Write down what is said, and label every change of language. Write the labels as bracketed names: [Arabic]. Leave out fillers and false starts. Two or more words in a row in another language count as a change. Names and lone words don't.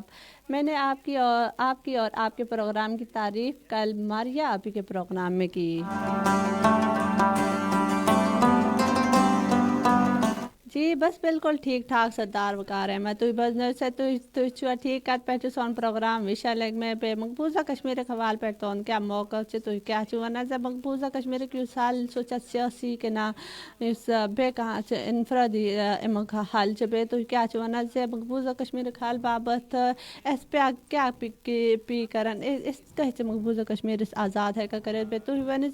[Urdu] میں نے آپ کی اور آپ کے پروگرام کی تعریف کل ماریا آپی کے پروگرام میں کی. جی بس بالکل ٹھیٖک ٹھاک سردار وقار احمد. [Kashmiri] تُہۍ بوزنٲیِو سا تُہۍ چھُوا ٹھیٖک کَتہِ پٮ۪ٹھ چھُ سون پروگرام وِشا لیگ میں بیٚیہِ مقبوضہ کشمیٖرٕکۍ حوالہٕ پٮ۪ٹھ تُہُنٛد کیٛاہ موقف چھُ تُہۍ کیٛاہ چھِو وَنان زِ مقبوضہ کشمیٖرُک یُس حل سُہ چھا سیٲسی کِنہٕ یُس بیٚیہِ کانٛہہ چھُ اِنفرٲدی اَمیُک حل چھُ بیٚیہِ تُہۍ کیٛاہ چھِو وَنان زِ مقبوضہ کشمیٖرُک حل باپتھ اَسہِ کیٛاہ پی کَران أسۍ کیٛاہ چھِ مقبوضہ کشمیٖرس آزاد ہٮ۪کان کٔرِتھ بیٚیہِ تُہۍ ؤنِو